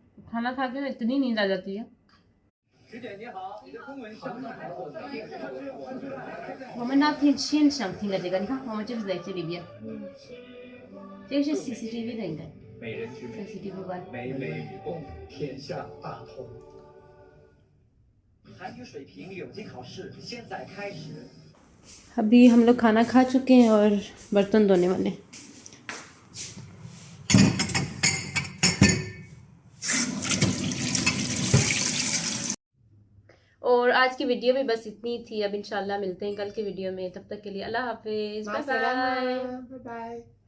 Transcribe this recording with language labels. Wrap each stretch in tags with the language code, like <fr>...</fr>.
<hi>खाना खा के इतनी नींद आ जाती है।</hi> <zh>我们那天现场听的这个，你看，我们就是在这里边。这个是 CCTV 的应该。美人之美 ，CCTV 关。美美与共，天下大同。韩语水平有机考试现在开始。</zh> <hi>अभी हम लोग खाना खा चुके हैं और बर्तन धोने वाले। और आज की वीडियो भी बस इतनी थी। अब इंशाल्लाह मिलते हैं कल की वीडियो में, तब तक के लिए अल्लाह हाफिज़, बाय बाय।</hi>